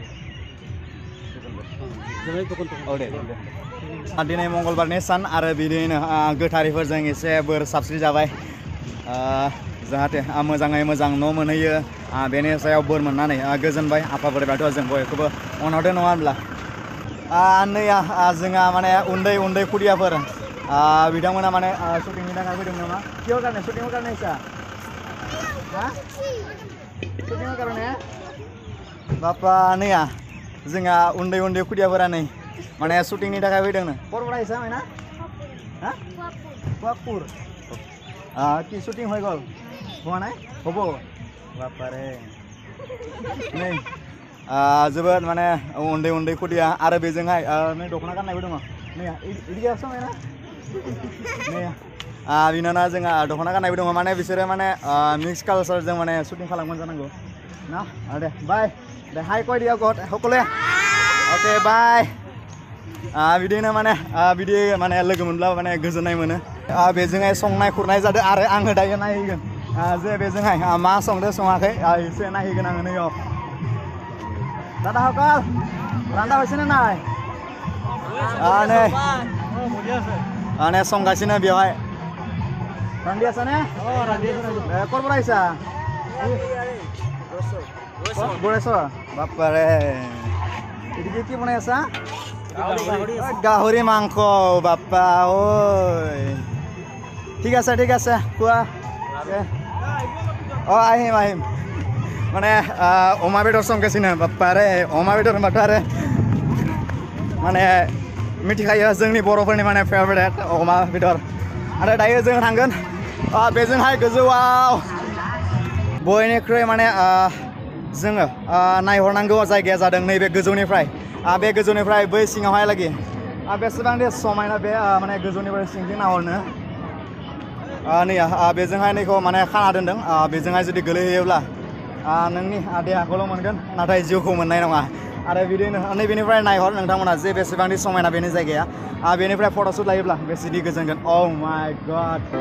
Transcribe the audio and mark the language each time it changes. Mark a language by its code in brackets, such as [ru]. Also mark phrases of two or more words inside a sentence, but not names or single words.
[brx] दिनै मंगलबारनि सान आरो बिदिनो गोथारिफोरजों एसे बोर साबस्रि जाबाय जाहाथे मोजाङै मोजां न' मोनहैयो बेनि सायाव बोर मोननानै गोजोनबाय आफा बोराइ बाथौआ जों बयखौबो अनहरदो नङा होनब्ला नैया जोंहा माने उन्दै उन्दै खुदियाफोर बिथांमोना माने शुटिंनि थाखाय फैदों नामा किहर कारणे शुटिंनि कारणे इसा हा शुटिंनि कारणे बापा नै जोंहा उन्दै उन्दै खुदियाफोरा नै माने शुटिंनि थाखाय फैदों नो परबरा हिसाब ना हा वाकपुर [as] কি শুটিং হৈ গ'ল হোৱা নাই হ'ব [brx] বাপাৰে नै जोबोद माने उन्दै उन्दै खुदिया आरो बेजोंहाय नै दख'ना गाननायबो दङ नै इदि गासो ना नै बिनाना जोंहा दख'ना गाननायबो दङ माने बिसोरो माने मिक्स कालचारजों माने शुटिं खालामगोन जानांगौ ना दे बाय दे हाय कय दिया गद সকলে ओके बाय बिदिनो माने बिदि माने लोगो मोनब्ला माने गोजोननाय मोनो बेजोंहाय संनाय खुरनाय जादों आरो आङो दायो नायहैगोन जे बेजोंहाय मा संदो सङाखै एसे नायहैगोन आङो नैयाव दादा हकाल रान्दा [as] হৈছেনে নাই [brx] नै संगासिनो बेवहाय रान्दी आछाने [as] কৰপৰা আহিছা বৰেশ্বৰ বাপাৰে এদিকে কি বনাই আছা গাহৰি মাংস বাপা ঐ ঠিক আছে কোৱা আহিম মানে অমা বেদৰ [brx] संगासिनो बापारे अमा बेदर होनबाथाय माने मिथिखायो जोंनि बर'फोरनि माने फेभरेट अमा बेदर आरो दायो जों थांगोन बेजोंहाय गोजौआव बयनिख्रुइ माने जोङो नायहरनांगौ जायगाया जादों नैबे गोजौनिफ्राय बे गोजौनिफ्राय बै सिङावहाय लागि बेसेबांदि समायना बे माने गोजौनिफ्राय सिंजों नाहरनो नै बेजोंहाय नैखौ माने खाना दोनदों बेजोंहाय जुदि गोलैहैयोब्ला नोंनि देहाखौल' मोनगोन नाथाय जिउखौ मोननाय नङा आरो बिदिनो नैबेनिफ्राय नायहर नोंथांमोना जे बेसेबांदि समायना बेनि जायगाया बेनिफ्राय फट'शुट लायोब्ला बेसेदि गोजोनगोन [en] oh my god